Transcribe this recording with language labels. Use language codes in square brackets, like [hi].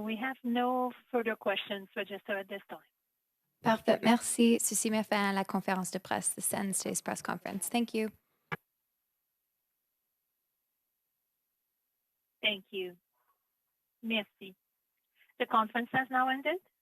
[en] We have no further questions registered at this time. [fr] Parfait, merci. Ceci met fin à la conférence de presse, [en] the Send Today's press conference. Thank you. Thank you. Merci. The conference has now ended.